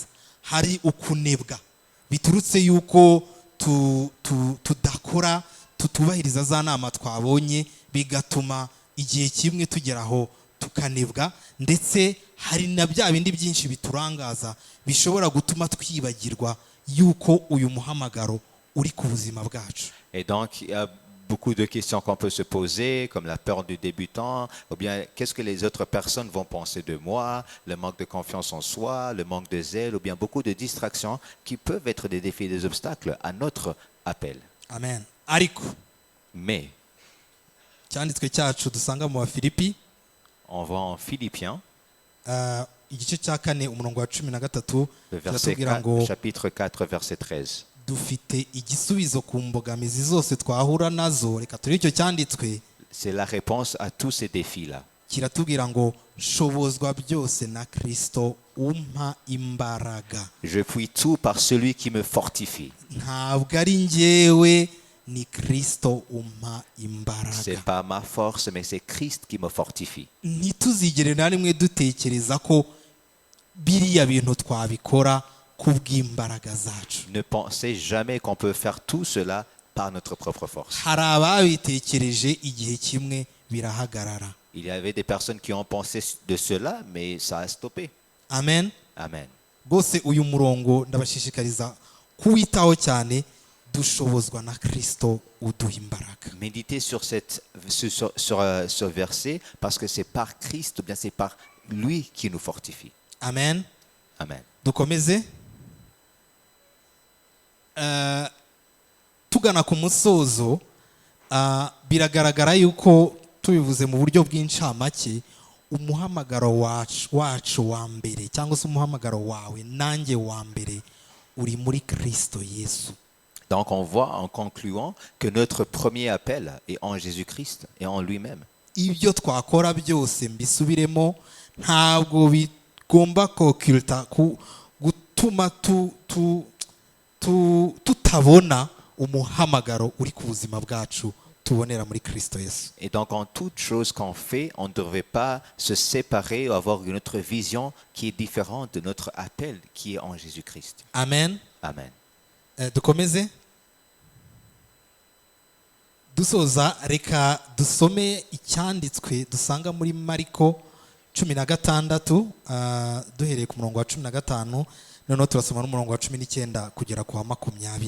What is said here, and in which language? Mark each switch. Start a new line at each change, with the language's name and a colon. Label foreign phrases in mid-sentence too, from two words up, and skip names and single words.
Kinyarwanda: Hari ukunebwa biturutse yuko tudakora, tutubahiriza za nama twabonye, bigatuma igihe kimwe tugeraho tukanebwa, ndetse hari na bya bindi byinshi biturangaza bishobora gutuma twibagirwa yuko uyu muhamagaro uri ku buzima bwacu.
French: Et donc il y a beaucoup de questions qu'on peut se poser, comme la peur du débutant, ou bien qu'est-ce que les autres personnes vont penser de moi, le manque de confiance en soi, le manque de zèle, ou bien beaucoup de distractions qui peuvent être des défis et des obstacles à notre appel.
Kinyarwanda: Amen. Ariko,
French: mais
Kinyarwanda: cyanditswe cyacu dusanga mu Bafilipi,
French: on va en Philippiens,
Kinyarwanda: igice cya 4 umurongo wa 13,
French: le verset 4, chapitre 4, verset 13.
Kinyarwanda: dufite igisubizo ku mbogamizi zose twahura nazo. Reka turebe icyo cyanditswe.
French: C'est la réponse à tous ces défis-là.
Kinyarwanda: Kiratubwira ngo nshobozwa byose na Kristo umpa imbaraga.
French: Je puis tout par celui qui me fortifie.
Kinyarwanda: Ntabwo ari njyewe, ni Kristo umpa imbaraga.
French: C'est pas ma force, mais c'est Christ qui me fortifie.
Kinyarwanda: Ntituzigere na rimwe dutekereza ko biriya bintu twabikora kubw'imbaraga zacu.
French: Ne pensez jamais qu'on peut faire tout cela par notre propre force.
Kinyarwanda: Hari ababitekereje igihe kimwe birahagarara.
French: Il y avait des personnes qui ont pensé de cela, mais ça a stoppé.
Kinyarwanda: Amen. Amen. Bose uyu murongo ndabashishikariza kuwitaho cyane. Dushobozwa na Kristo uduha imbaraga.
French: Méditez sur ce verset parce que c'est par Christ, ou bien c'est par lui qui nous fortifie.
Kinyarwanda: Amen. Amen. Dukomeze. Tugana ku musozo, biragaragara yuko tubivuze mu buryo bw'incamake, umuhamagaro wacu wa mbere cyangwa se umuhamagaro wawe nanjye wa mbere uri muri Kristo Yesu.
French: Donc on voit en concluant que notre premier appel est en Jésus-Christ et en lui-même.
Kinyarwanda: Ibyo twakora byose mbisubiremo, ntabwo bigomba kokulta gutuma tutabona umuhamagaro uri ku buzima bwacu tubonera muri Kristo Yesu.
French: Et donc en toute chose qu'on fait, on ne devrait pas se séparer ou avoir une autre vision qui est différente de notre appel qui est en Jésus-Christ.
Kinyarwanda: Amen. Amen. Dukomeze. Dusoza, reka dusome icyanditswe dusanga muri Mariko 16, duhereye ku murongo wa 15, noneho turasoma n'umurongo wa 19 kugera ku wa 20.